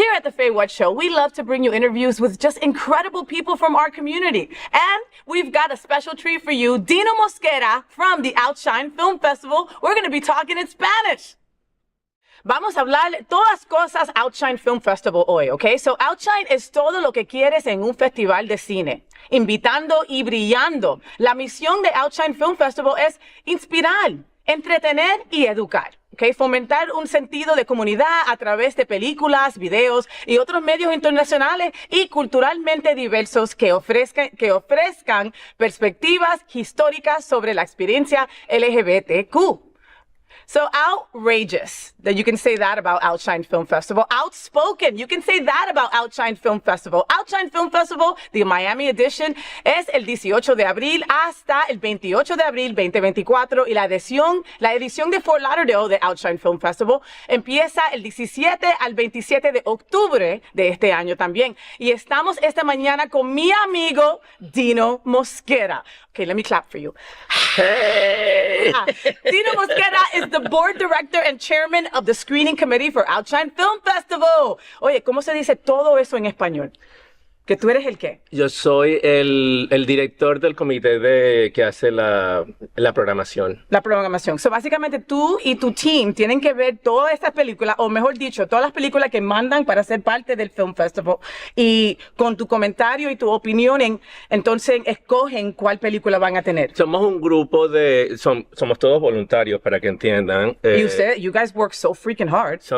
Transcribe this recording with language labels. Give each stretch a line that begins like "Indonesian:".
English: FayWhat Show, we love to bring you interviews with just incredible people from our community. And we've got a special treat for you, Dino Mosquera from the OUTshine Film Festival. We're going to be talking in Spanish.
Spanish: Vamos a hablar todas cosas OUTshine Film Festival hoy, ¿ok? So OUTshine es todo lo que quieres en un festival de cine, invitando y brillando. La misión de OUTshine Film Festival es inspirar, entretener y educar. Okay, fomentar un sentido de comunidad a través de películas, videos y otros medios internacionales y culturalmente diversos que ofrezcan perspectivas históricas sobre la experiencia LGBTQ.
English: So outrageous that you can say that about OUTshine Film Festival. Outspoken, you can say that about OUTshine Film Festival.
Spanish: OUTshine Film Festival,
English: the Miami edition,
Spanish: es el 18 de abril hasta el 28 de abril 2024 y la edición de Fort Lauderdale de OUTshine Film Festival empieza el 17 al 27 de octubre de este año también. Y estamos esta mañana con mi amigo Dino Mosquera.
English: Okay, let me clap for you. Hey! Dino Mosquera is the board director and chairman of the screening committee for OUTshine Film Festival.
Spanish: Oye, ¿cómo se dice todo eso en español? ¿Que tú eres el qué? Yo soy el director del comité que hace la programación. La programación. So, básicamente tú y tu team tienen que ver todas estas películas, o mejor dicho, todas las películas que mandan para ser parte del Film Festival. Y con tu comentario y tu opinión, entonces escogen cuál película van a tener. Somos un grupo somos todos voluntarios, para que entiendan.
English: Y you guys work so freaking hard.